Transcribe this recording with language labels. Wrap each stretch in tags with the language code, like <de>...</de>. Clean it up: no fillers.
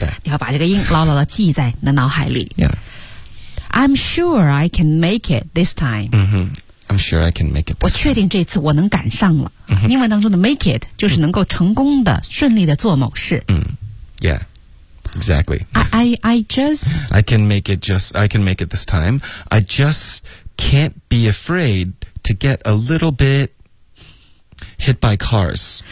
<zh>你要把这个音牢牢地记在你的脑海里。 Yeah.</zh> <en>I'm sure I can make it this time. 嗯哼。I'm sure I can make it.</en> <zh>我确定这次我能赶上了。 Mm-hmm. 英文当中的 make it 就是能够成功的、mm-hmm. 顺利的做某事。</zh> <en>Mm-hmm. Yeah, exactly. I can make it this time. I just can't be afraid to get a little bit hit by cars.</en>